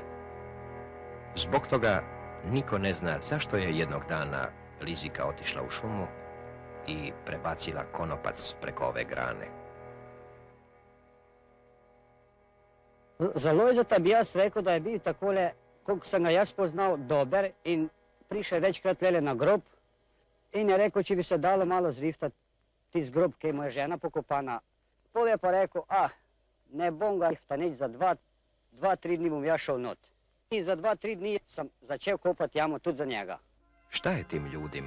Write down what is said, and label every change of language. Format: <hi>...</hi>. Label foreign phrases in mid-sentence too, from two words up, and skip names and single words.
<hr>Zbog toga niko ne zna zašto je jednog dana Lizika otišla u šumu i prebacila konopac preko ove grane.</hr> <sl>Za Lojzeta bi jaz rekel, da je bil takole, koliko sem ga jaz poznal, dober in prišel večkrat lele na grob in je rekel, če bi se dalo malo zriftati tisti grob, ki mu je žena pokopana. Pol je pa rekel, ne bom ga rifta nič za 2-3 dni bom ja šel not. I za 2-3 dni sam začel kopati jamu tudi za njega.</sl> <hr>Šta je tim ljudima?</hr>